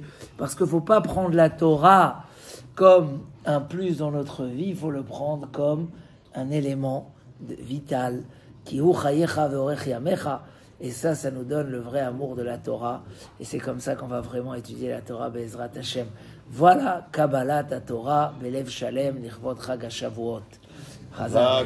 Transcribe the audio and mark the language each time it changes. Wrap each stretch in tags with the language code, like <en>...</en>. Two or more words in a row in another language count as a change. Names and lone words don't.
<fr>Parce qu'il ne faut pas prendre la Torah comme un plus dans notre vie, il faut le prendre comme un élément vital. Et ça nous donne le vrai amour de la Torah. Et c'est comme ça qu'on va vraiment étudier la Torah,</fr> <he>בעזרת השם. Voilà, קבלת תורה, בלב שלם, נירבות חג השבועות.</he>